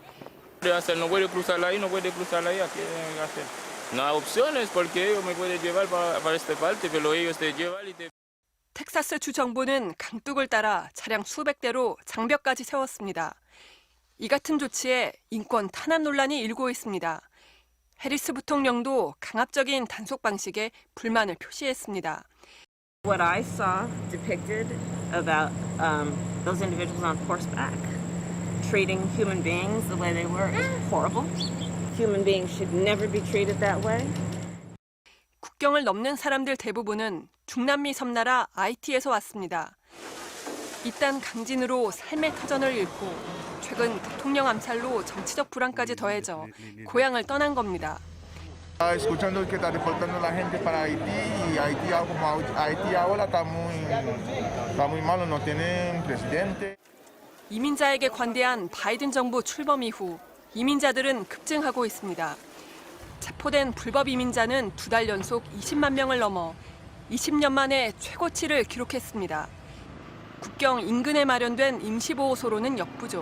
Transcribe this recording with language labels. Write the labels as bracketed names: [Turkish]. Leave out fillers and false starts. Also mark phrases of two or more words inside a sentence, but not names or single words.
[Korean] 텍사스 주 정부는 강둑을 따라 차량 수백 대로 장벽까지 세웠습니다. 이 같은 조치에 인권 탄압 논란이 일고 있습니다. 해리스 부통령도 강압적인 단속 방식에 불만을 표시했습니다. [English] What I saw depicted about those individuals on horseback treating human beings the way they were is horrible. Human beings should never be treated that way. [Korean] 국경을 넘는 사람들 대부분은 중남미 섬나라 아이티에서 왔습니다. 이딴 강진으로 삶의 터전을 잃고 최근 대통령 암살로 정치적 불안까지 더해져 고향을 떠난 겁니다. [Spanish] Escuchando que está deportando la gente para Haití y Haití ahora está muy malo, no tienen presidente. [Korean] 이민자에게 관대한 바이든 정부 출범 이후 이민자들은 급증하고 있습니다. 체포된 불법 이민자는 2달 연속 20만 명을 넘어 20년 만에 최고치를 기록했습니다. 국경 인근에 마련된 임시보호소로는 역부족.